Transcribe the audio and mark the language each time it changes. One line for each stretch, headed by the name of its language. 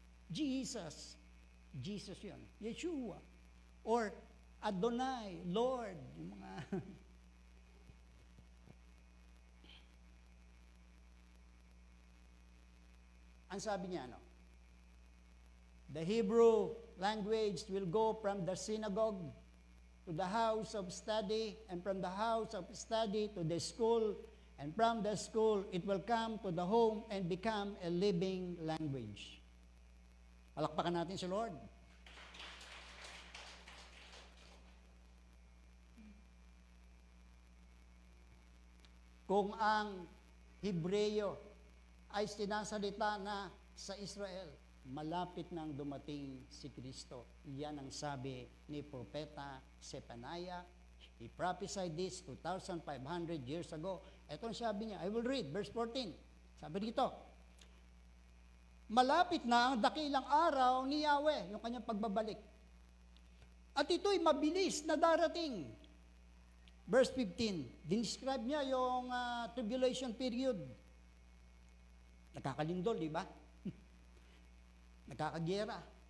Filipino: Jesus. Jesus yun. Yeshua. Or Adonai, Lord. Yung mga ang sabi niya, ano?
English: The Hebrew language will go from the synagogue to the house of study, and from the house of study to the school, and from the school it will come to the home and become a living language.
Filipino: Palakpakan natin si Lord. Kung ang Hebreyo ay sinasalita na sa Israel, malapit nang dumating si Kristo. Yan ang sabi ni Propeta Zephaniah.
English: He prophesied this 2,500 years ago.
Filipino: Ito ang sabi niya.
English: I will read, verse 14.
Filipino: Sabi dito, malapit na ang dakilang araw ni Yahweh, yung kanyang pagbabalik. At ito'y mabilis na darating. Verse 15, dinescribe niya yung tribulation period. Nakakalindol, di ba? Nakakagyera.